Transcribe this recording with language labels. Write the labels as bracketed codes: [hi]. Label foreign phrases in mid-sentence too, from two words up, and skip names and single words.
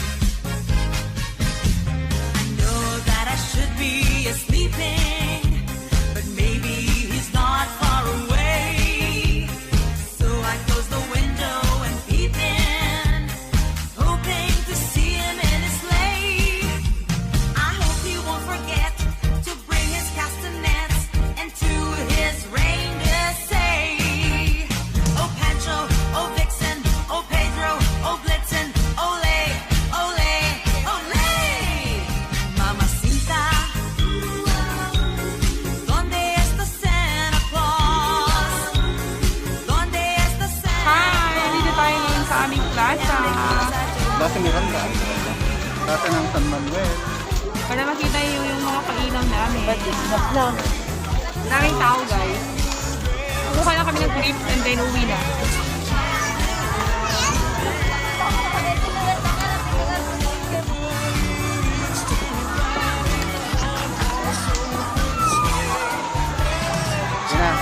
[en] I know that I should be sleeping, but maybe he's not far away. So I close the window and peep in, hoping to see him in his sleigh. I hope he won't forget to bring his castanets and to his reindeer say, "Oh Pancho, oh Vixen, oh Pedro, oh Blitzen, ole, ole, ole." [es] Mamacita, ¿dónde está Santa Claus? ¿Dónde está Santa [tl] Hi! Dito tayo ngayon sa aming plaza. Plaza Miranda. Plaza ng San Manuel. Para makita yung mga kainan namin. Daming tao, guys. Kukuha lang kami ng trip [en] and then [tl] uwi na. Yan na.